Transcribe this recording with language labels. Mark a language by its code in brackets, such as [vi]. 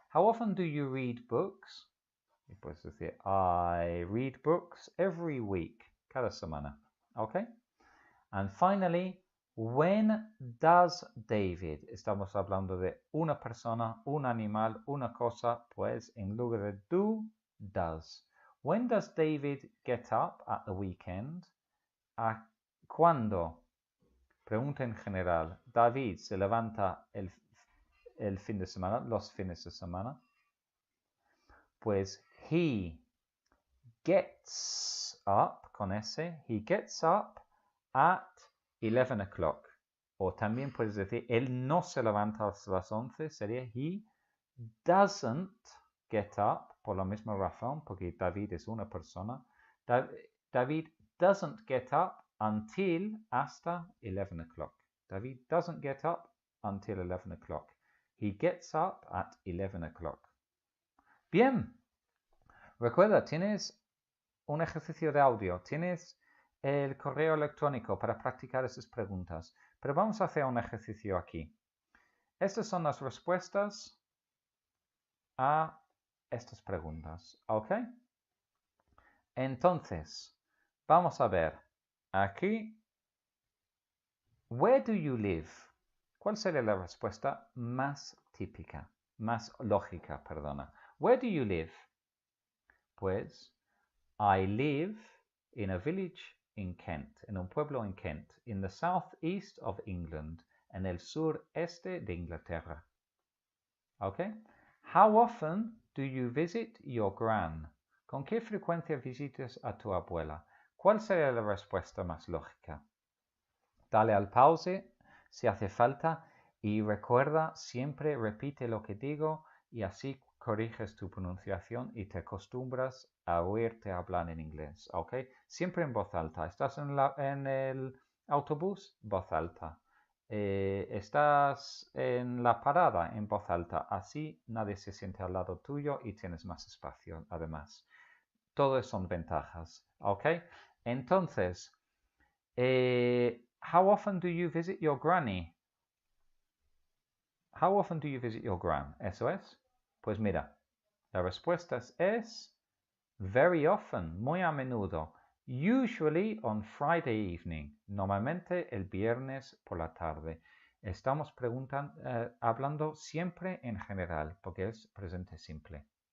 [en] How often do you read books? [es] Y puedes decir, [en] I read books every week, [es] cada semana. [en] Okay? And finally, when does David? [es] Estamos hablando de una persona, un animal, una cosa, pues en lugar de do, does. [en] When does David get up at the weekend? [es] ¿A cuándo? Pregunta en general. David se levanta el fin de semana, los fines de semana. [en] Pues he gets up, [es] con S, [en] he gets up at 11 o'clock. [es] O también puedes decir, él no se levanta a las 11, sería [en] he doesn't get up, [es] por la misma razón, porque David es una persona. [en] David doesn't get up until [es] hasta [en] 11 o'clock. David doesn't get up until 11 o'clock. He gets up at 11 o'clock. Bien. [es] Recuerda, tienes un ejercicio de audio, tienes el correo electrónico para practicar esas preguntas, pero vamos a hacer un ejercicio aquí. Estas son las respuestas a estas preguntas, ¿ok? Entonces, vamos a ver aquí, [en] where do you live? [es] ¿Cuál sería la respuesta más típica, más lógica, perdona? Where do you live? Pues, I live in a village in Kent, en un pueblo en Kent, in the southeast of England, en el sureste de Inglaterra. Okay? How often do you visit your gran? ¿Con qué frecuencia visitas a tu abuela? ¿Cuál sería la respuesta más lógica? Dale al pause si hace falta y recuerda, siempre repite lo que digo y así corriges tu pronunciación y te acostumbras a oírte hablar en inglés, ¿ok? Siempre en voz alta. ¿Estás en el autobús? Voz alta. ¿Estás en la parada? En voz alta. Así nadie se siente al lado tuyo y tienes más espacio, además. Todas son ventajas, ¿ok? [en] Entonces, how often do you visit your granny? How often do you visit your gran? [es] ¿Eso es? Pues mira, la respuesta es [en] very often, [es] muy a menudo. [en] Usually on Friday evening, [es] normalmente el viernes por la tarde. Estamos hablando siempre en general, porque es presente simple.